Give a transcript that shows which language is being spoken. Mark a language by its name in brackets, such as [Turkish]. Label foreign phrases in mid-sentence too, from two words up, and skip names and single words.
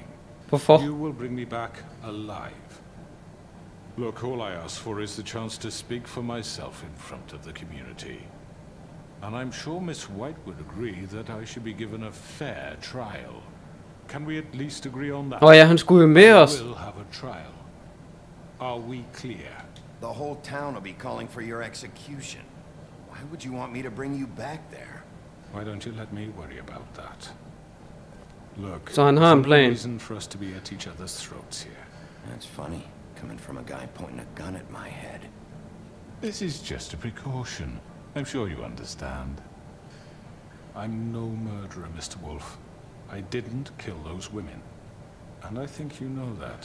[Danish] Hvorfor? [English] You will bring me back alive. Look, all I ask for is the chance to speak for myself in front of the community. And I'm sure Miss White would agree that I should be given a fair trial. Can we at least agree on that? [Danish] Ja, han skulle jo med os. [English] We'll have a trial. Are we clear? The whole town will be calling for your execution. Why would you want me to bring you back there? Why don't you let me worry about that? Look, [Danish] Så han har en [English] there's no [Danish] plan. [English] reason for us to be at each other's throats here. That's funny, coming from a guy pointing a gun at my head. This is just a precaution. I'm sure you understand. I'm no murderer, Mr. Wolf. I didn't kill those women. And I think you know that.